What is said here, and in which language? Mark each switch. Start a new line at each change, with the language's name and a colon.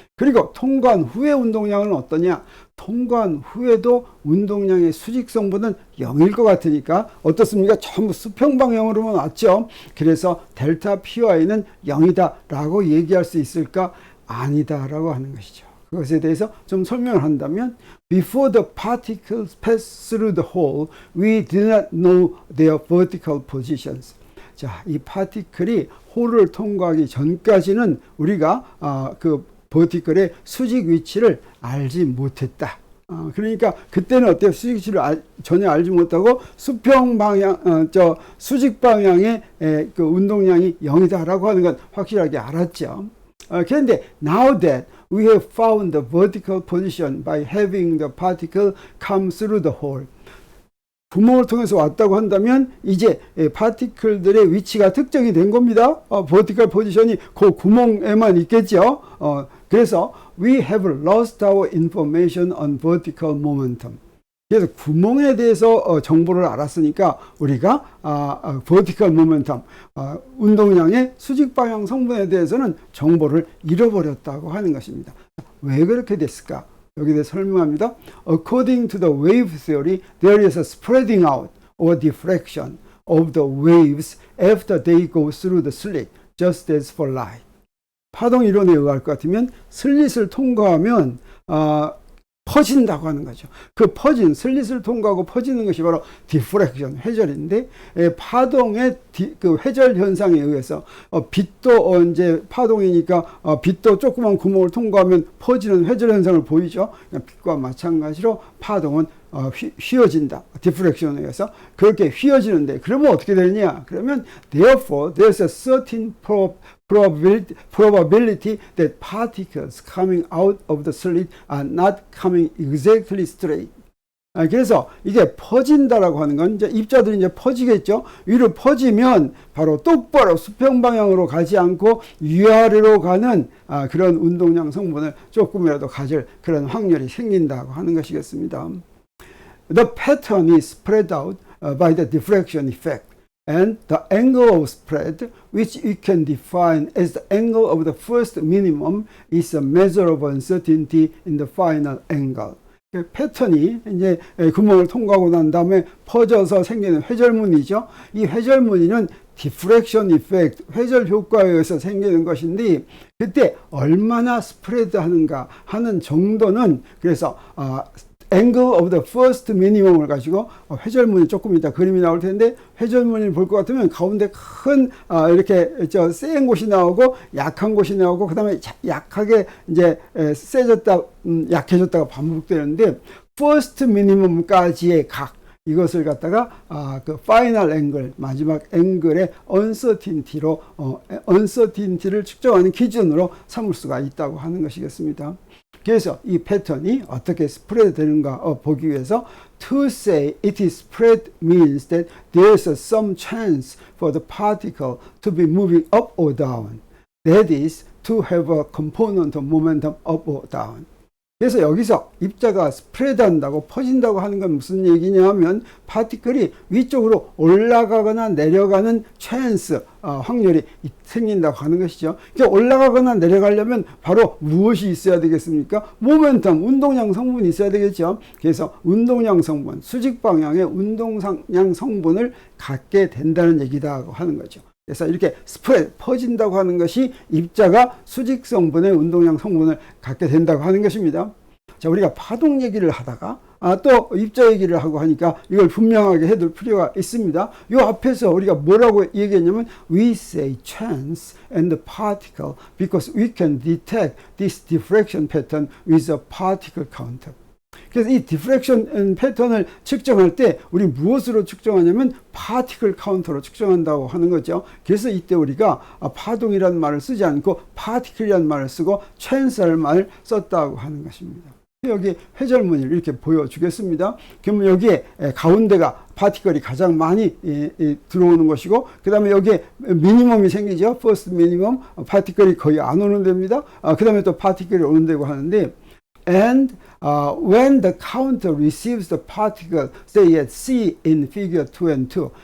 Korean: 그리고 통과한 후의 운동량은 어떠냐? 통과한 후에도 운동량의 수직성분은 0일 것 같으니까 어떻습니까? 전부 수평 방향으로만 왔죠. 그래서 델타 PY는 0이다 라고 얘기할 수 있을까? 아니다 라고 하는 것이죠. 그것에 대해서 좀 설명을 한다면
English: Before the particles pass through the hole, we do not know their vertical positions.
Korean: 자, 이 파티클이 홀을 통과하기 전까지는 우리가 그 버티클의 수직 위치를 알지 못했다. 그러니까 그때는 어때요? 수직 위치를 전혀 알지 못하고 수평 방향, 수직 방향의 그 운동량이 0이다라고 하는 건 확실하게 알았죠. 그런데
English: now that we have found the vertical position by having the particle come through the hole.
Korean: 구멍을 통해서 왔다고 한다면 이제 파티클들의 위치가 특정이 된 겁니다. vertical position이 그 구멍에만 있겠죠. 그래서
English: we have lost our information on vertical momentum.
Korean: 그래서 구멍에 대해서 정보를 알았으니까 우리가 vertical momentum, 운동량의 수직 방향 성분에 대해서는 정보를 잃어버렸다고 하는 것입니다. 왜 그렇게 됐을까? 여기에 대해 설명합니다.
English: According to the wave theory, there is a spreading out or diffraction of the waves after they go through the slit, just as for light.
Korean: 파동 이론에 의할 것 같으면 슬릿을 통과하면 퍼진다고 하는 거죠. 그 퍼진, 슬릿을 통과하고 퍼지는 것이 바로 디프렉션, 회절인데, 파동의 그 회절 현상에 의해서, 빛도 이제 파동이니까, 빛도 조그만 구멍을 통과하면 퍼지는 회절 현상을 보이죠. 빛과 마찬가지로 파동은 휘어진다. 디프렉션에 의해서 그렇게 휘어지는데 그러면 어떻게 되느냐? 그러면
English: therefore there's a certain probability that particles coming out of the slit are not coming exactly straight.
Korean: 그래서 이게 퍼진다라고 하는 건 이제 입자들이 이제 퍼지겠죠. 위로 퍼지면 바로 똑바로 수평 방향으로 가지 않고 위아래로 가는 그런 운동량 성분을 조금이라도 가질 그런 확률이 생긴다고 하는 것이겠습니다.
English: The pattern is spread out by the diffraction effect. And the angle of spread, which we can define as the angle of the first minimum, is a measure of uncertainty in the final angle.
Korean: 패턴이 이제 구멍을 통과하고 난 다음에 퍼져서 생기는 회절무늬죠. 이 회절무늬는 디프렉션 이펙트, 회절 효과에 의해서 생기는 것인데 그때 얼마나 스프레드 하는가 하는 정도는 그래서
English: angle of the first minimum
Korean: 을 가지고 회절무늬 조금 이따 그림이 나올 텐데 회절무늬를 볼 것 같으면 가운데 큰 이렇게 센 곳이 나오고 약한 곳이 나오고 그 다음에 약하게 이제 세졌다 약해졌다가 반복되는데 first minimum까지의 각 이것을 갖다가 그 파이널 앵글 마지막 앵글의 uncertainty로 uncertainty를 측정하는 기준으로 삼을 수가 있다고 하는 것이겠습니다. 그래서 이 패턴이 어떻게 스프레드 되는가 보기 위해서
English: to say it is spread means that there is some chance for the particle to be moving up or down. That is to have a component of momentum up or down.
Korean: 그래서 여기서 입자가 스프레드 한다고 퍼진다고 하는 건 무슨 얘기냐 하면 파티클이 위쪽으로 올라가거나 내려가는 찬스 확률이 생긴다고 하는 것이죠. 그러니까 올라가거나 내려가려면 바로 무엇이 있어야 되겠습니까? 모멘텀, 운동량 성분이 있어야 되겠죠. 그래서 운동량 성분, 수직 방향의 운동량 성분을 갖게 된다는 얘기다 하는 거죠. 그래서 이렇게 스프레드, 퍼진다고 하는 것이 입자가 수직 성분의 운동량 성분을 갖게 된다고 하는 것입니다. 자, 우리가 파동 얘기를 하다가 또 입자 얘기를 하고 하니까 이걸 분명하게 해둘 필요가 있습니다. 이 앞에서 우리가 뭐라고 얘기했냐면
English: we say chance and the particle because we can detect this diffraction pattern with a particle counter.
Korean: 그래서 이 디프렉션 패턴을 측정할 때 우리 무엇으로 측정하냐면 파티클 카운터로 측정한다고 하는 거죠. 그래서 이때 우리가 파동이라는 말을 쓰지 않고 파티클이라는 말을 쓰고 찬스라는 말을 썼다고 하는 것입니다. 여기 회절무늬를 이렇게 보여주겠습니다. 그러면 여기에 가운데가 파티클이 가장 많이 들어오는 것이고 그 다음에 여기에 미니멈이 생기죠. 퍼스트 미니멈 파티클이 거의 안 오는 데입니다. 그 다음에 또 파티클이 오는 데고 하는데
English: And when the counter receives the particle, say at C in figure 2 and 2.